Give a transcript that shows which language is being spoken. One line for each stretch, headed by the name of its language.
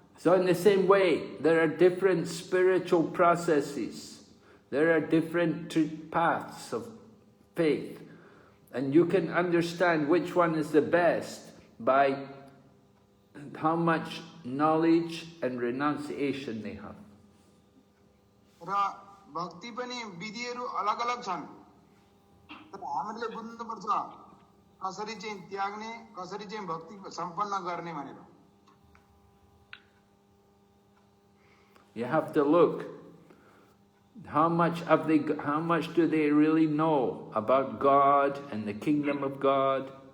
English: So in the same way, there are different spiritual processes. There are different paths of faith. And you can understand which one is the best by how much knowledge and renunciation they have.
Nepali: र भक्ति पनि विधिहरू अलग-अलग छन्, तर हामीले बुझ्नुपर्छ कसरी चाहिँ त्याग्ने, कसरी चाहिँ भक्ति सम्पन्न गर्ने भनेर।
English: You have to look how much do they really know about God and the kingdom of God.